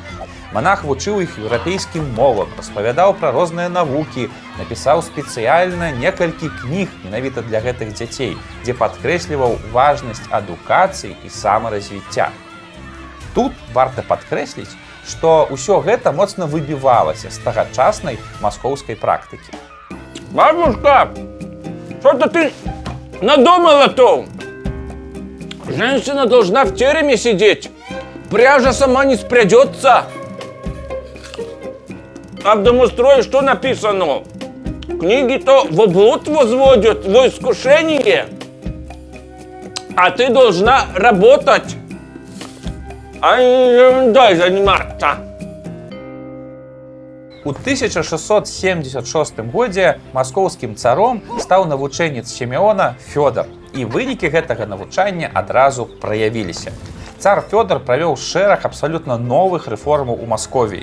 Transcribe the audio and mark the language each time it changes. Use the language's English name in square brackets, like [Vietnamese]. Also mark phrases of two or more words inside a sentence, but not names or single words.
[Belarusian] Манах вучыў іх еўрапейскім мовам, распавядаў пра розныя навукі, напісаў спецыяльна некалькі кніг менавіта для гэтых дзяцей, дзе падкрэсліваў важнасць адукацыі і самаразвіцця. Тут варта падкрэсліць, што ўсё гэта моцна выбівалася з тагачаснай маскоўскай практыкі. [Russian] Бабушка, что-то ты надумала-то? Женщина должна в тереме сидеть. Пряжа сама не спрядется. А в домострое что написано? Книги-то в облуд возводят, во искушение. А ты должна работать. А не ерундой заниматься. [Belarusian] У 1676 годзе маскоўскім царом стаў навучэнец Сімеона Фёдор, і вынікі гэтага навучання адразу праявіліся. Цар Фёдор правёў шэраг абсалютна новых рэформаў у Масковіі.